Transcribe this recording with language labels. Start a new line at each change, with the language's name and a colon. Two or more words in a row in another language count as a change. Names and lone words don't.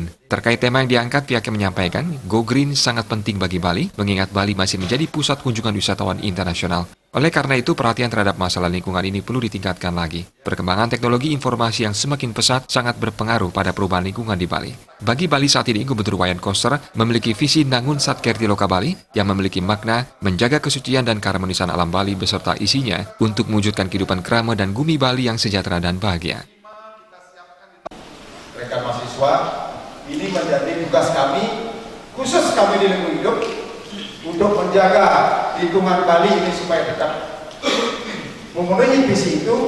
Indonesian: Terkait tema yang diangkat, pihaknya menyampaikan
English: Go Green
Indonesian: sangat penting bagi Bali, mengingat Bali masih menjadi pusat kunjungan wisatawan internasional. Oleh karena itu, perhatian terhadap masalah lingkungan ini perlu ditingkatkan lagi. Perkembangan teknologi informasi yang semakin pesat sangat berpengaruh pada perubahan lingkungan di Bali. Bagi Bali saat ini, Gubernur Wayan Koster memiliki visi Nangun Satkerti Loka Bali yang memiliki makna menjaga kesucian dan keharmonisan alam Bali beserta isinya untuk mewujudkan kehidupan krama dan bumi Bali yang sejahtera dan bahagia. Rekan mahasiswa, ini menjadi tugas kami, khusus kami di lingkungan hidup, untuk menjaga lingkungan Bali ini supaya tetap memenuhi visi itu.